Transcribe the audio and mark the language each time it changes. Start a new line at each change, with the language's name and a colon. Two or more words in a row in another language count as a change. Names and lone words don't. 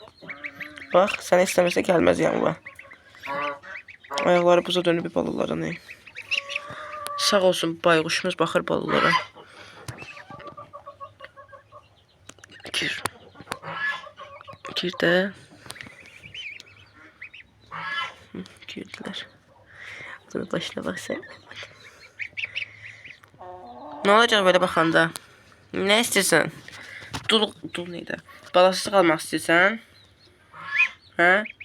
Azerbaijani: Bax, səni istəməsə gəlməz yanıma. Ayaqları buza dönüb balalara ne? Sağ olsun bayquşumuz baxır balalara. Gir. Gir də.
Turkish: Girdiler. Bunu başına baksana. Ne olacak böyle bakanda? Ne istiyorsun? Dul neydi? Balasız kalmak istiyorsan? He?